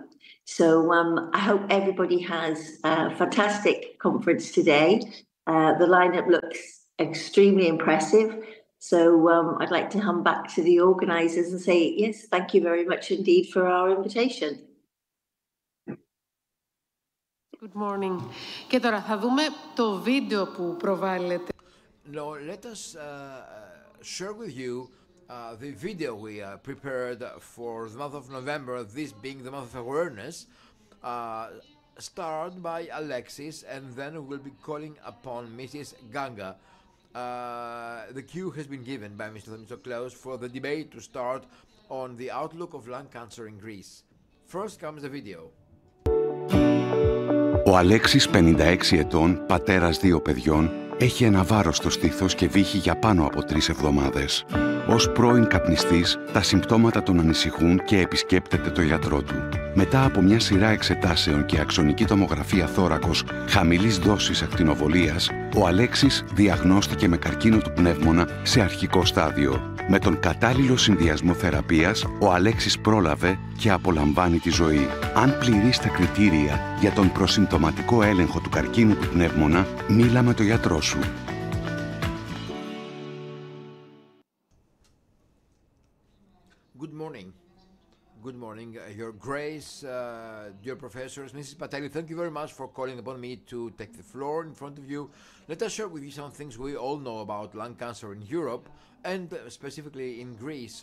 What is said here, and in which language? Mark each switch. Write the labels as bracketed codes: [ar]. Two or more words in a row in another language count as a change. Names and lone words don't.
[en] So I hope everybody has a fantastic conference today. The lineup looks extremely impressive. So I'd like to hand back to the organisers and say, yes, thank you very much indeed for our invitation. Good morning. [el] Και τώρα θα δούμε το βίντεο που προβάλλεται. [en] Now let us share with you the video we prepared for the month of November, this being the month of awareness, started by Alexis, and then we'll be calling upon Mrs. Ganga. The cue has been given by Mr. Klaus for the debate to start on the outlook of lung cancer in Greece. First comes the video. [el] Ο Αλέξης, 56 ετών, πατέρας 2 παιδιών, έχει ένα βάρος στο στήθος και βύχει για πάνω από 3 εβδομάδες. Ως πρώην καπνιστής, τα συμπτώματα τον ανησυχούν και επισκέπτεται το γιατρό του. Μετά από μια σειρά εξετάσεων και αξονική τομογραφία θώρακος χαμηλής δόσης ακτινοβολίας, ο Αλέξης διαγνώστηκε με καρκίνο του πνεύμονα σε αρχικό στάδιο. Με τον κατάλληλο συνδυασμό θεραπείας, ο Αλέξης πρόλαβε και απολαμβάνει τη ζωή. Αν πληρείς τα κριτήρια για τον προσυμπτωματικό έλεγχο του καρκίνου του πνεύμονα, μίλα με τον γιατρό σου. [en] Good morning. Good morning, Your Grace, dear professors, Mrs. Pateli, thank you very much for calling upon me to take the floor in front of you. Let us share with you some things we all know about lung cancer in Europe and specifically in Greece.